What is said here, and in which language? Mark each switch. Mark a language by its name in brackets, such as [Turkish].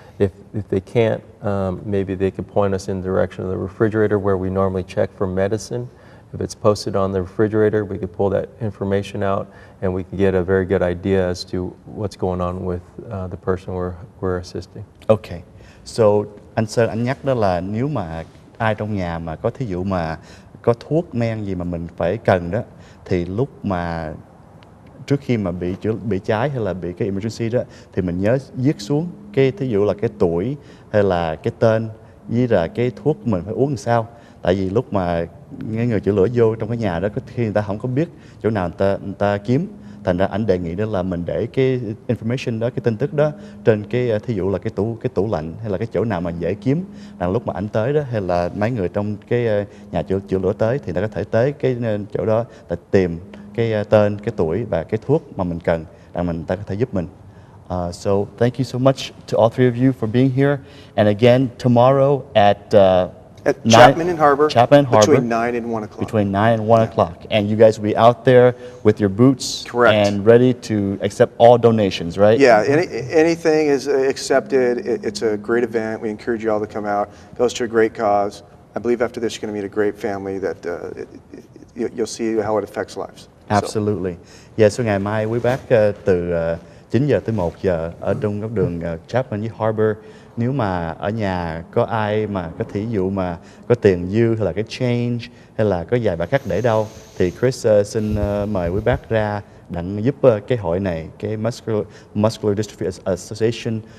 [English] If they can't, maybe they could point us in the direction of the refrigerator where we normally check for medicine. If it's posted on the refrigerator, we could pull that information out and we can get a very good idea as to what's going on with the person we're assisting. Okay. [Vietnamese] So anh Sơn anh nhắc đó là nếu mà ai trong nhà mà có thí dụ mà có thuốc men gì mà mình phải cần đó, thì lúc mà trước khi mà bị cháy hay là bị cái emergency đó, thì mình nhớ viết xuống cái thí dụ là cái tuổi hay là cái tên với là cái thuốc mình phải uống làm sao. Tại vì lúc mà người chữa lửa vô trong cái nhà đó, có khi người ta không có biết chỗ nào người ta kiếm, thành ra anh đề nghị đó là mình để cái information đó, cái tin tức đó trên cái thí dụ là cái tủ lạnh hay là cái chỗ nào mà dễ kiếm, rằng lúc mà anh tới đó hay là mấy người trong cái nhà chữa lửa tới thì ta có thể tới cái chỗ đó để tìm cái tên, cái tuổi và cái thuốc mà mình cần, rằng ta có thể giúp mình. [English] So thank you so much to all three of you for being here, and again tomorrow at Chapman and Harbor, between 9 and 1 o'clock. Between 9 and 1 o'clock. And you guys will be out there with your boots. Correct. And ready to accept all donations, right? Yeah, anything is accepted. It's a great event. We encourage you all to come out. It goes to a great cause. I believe after this, you're going to meet a great family that you'll see how it affects lives. Absolutely. [Vietnamese] Yeah, so ngày mai quý bác từ 9 giờ tới 1 giờ ở trong góc đường Chapman với Harbor. Nếu mà ở nhà có ai mà có thí dụ mà có tiền dư hay là cái change hay là có vài bạc khác để đâu, thì Chris xin mời quý bác ra đặng giúp cái hội này, cái Muscular Dystrophy Association.